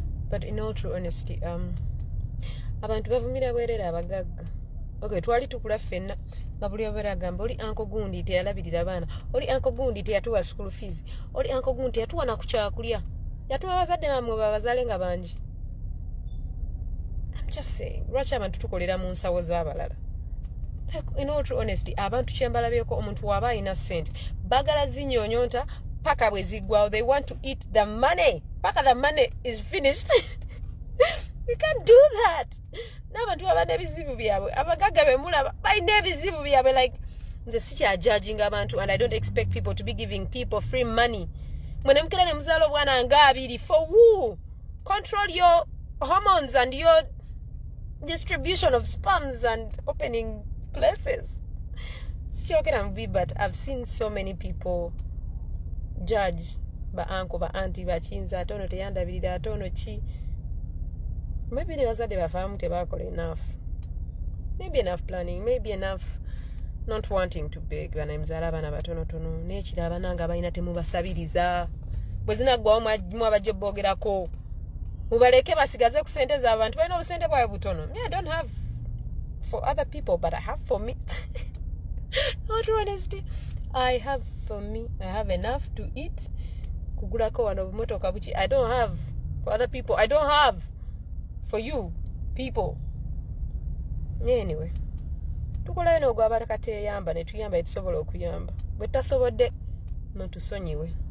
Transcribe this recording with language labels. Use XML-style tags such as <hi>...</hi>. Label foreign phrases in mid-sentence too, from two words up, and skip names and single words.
<en>But in all true honesty,</en> <lg>um, abantu bavumira bwerere abagagga. Okay, twali tukula ffenna, nga buli obeera agamba, "Oli uncle gundi teyalabirira baana, oli uncle gundi teyatuwa</lg> <en>school fees,</en> <lg>oli uncle gundi teyatuwa na ku kyakulya. Yatuwa bazadde bammwe babazaale nga bangi."</lg> <en>I'm just saying,</en> <lg>lwaki abantu tukolera mu nsawo z'abalala?</lg> <en>Like, in all true honesty,</en> <lg>abantu kye mbalabyeko, omuntu w'aba alina ssente, bagala zinyonyonta paka bwe ziggwawo.</lg> <en>They want to eat the money. Paka the money is finished. You can't do that.</en> <lg>N'abantu baba n'ebizibu byabwe. Abagagga be mulaba, balina ebizibu byabwe. Like, nze sikyajudginga abantu,</lg> <en>and I don't expect people to be giving people free money.</en> <lg>Mwe ne mukira ne muzaala obwana nga abiri.</lg> <en>For who? Control your hormones and your distribution of sperms and opening places.</en> <lg>Sikyogera mubi,</lg> <en>but I've seen so many people judge ba uncle, ba auntie, ba kiyinza,</en> <lg>ate ono teyandabirira, ate ono ki. Maybe ne bazadde bafaamu tebakola enough.</lg> <en>Maybe enough planning, maybe enough not wanting to beg.</en> <lg>Bana muzaala abaana batonotono, n'ekirala bana nga balina temubasabiriza. Bwe zinaggwawo mwa-, mwabajja obbogerako. Mubaleke basigaze ku ssente zaabwe, abantu balina obusente bwabwe butono.</lg> <en>Me, I don't have for other people, but I have for me. Not honesty. I have for me. I have enough to eat.</en> <lg>Kugulako wano bumotoka buki.</lg> <en>I don't have for other people. I don't have for you people. Anyway.</en> <lg>Tukolayo n'ogwaba kateyamba, ne tuyamba, ne tusobola okuyamba. Bwe tasobodde, mutusonyiwe.</lg>